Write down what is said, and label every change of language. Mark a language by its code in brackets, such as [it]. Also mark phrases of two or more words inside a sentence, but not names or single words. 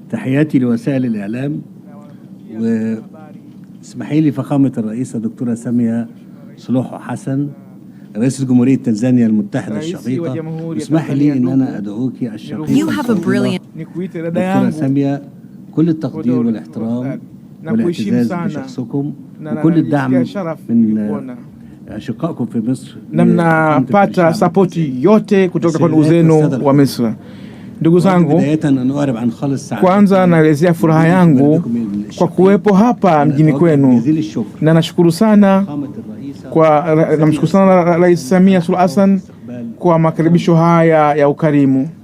[ar] تحياتي لوسائل الإعلام، واسمحي لي فخامة الرئيسة دكتورة سامية سلوحو حسن رئيس جمهورية تنزانيا المتحدة الشقيقة، اسمحي لي إن أنا أدعوك الشقيقة دكتورة سامية كل التقدير والاحترام والاعتزاز بشخصكم وكل الدعم من أشقائكم في مصر. [sw] Namnapata sapoti yote kutoka kwa ndugu zenu wa Misri. Ndugu zangu, kwanza naelezea furaha yangu kwa kuwepo hapa mjini kwenu, na nashukuru sana namshukuru sana Rais Samia Suluhu Hassan kwa makaribisho haya ya ukarimu.